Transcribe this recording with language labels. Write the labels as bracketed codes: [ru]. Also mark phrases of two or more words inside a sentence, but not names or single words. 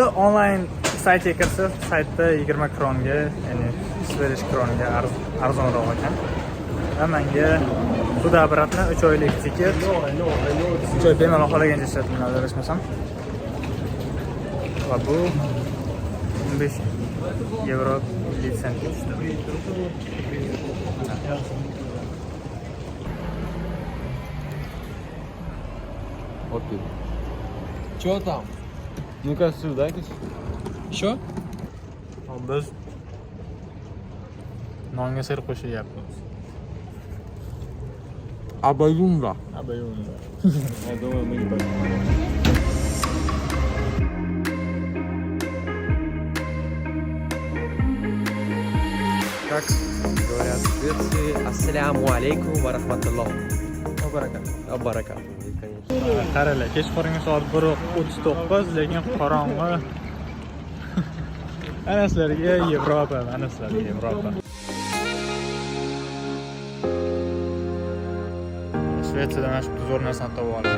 [uz] Onlayn saytga kirsa, saytda 20 kronga, ya'ni Swedish kronga arzonroq ekan. Va menga Xudo obratni 3 oylik tiket. 3 oy bemalol xohlagancha ishlatiladi, adashmasam. Va bu 15 euro 50 sentga tushdi. [ru] Окей. Чё там? Ну-ка сюда, Что? [uz] Biz nonga sir qo'shyapmiz. [ru] Обоюнда. Обоюнда. Я думаю, мы не пойдем. Как говорят В Швеции [ar] السلام عليكم ورحمة الله. [ru] barakah. Баракат. [uz] Qaralar, kechqurungi soat 1:39, lekin qorong'i. Ana sizlarga Yevropa, ana sizlarga Yevropa. Shvetsiyada mana shu zo'r narsani topib oldim.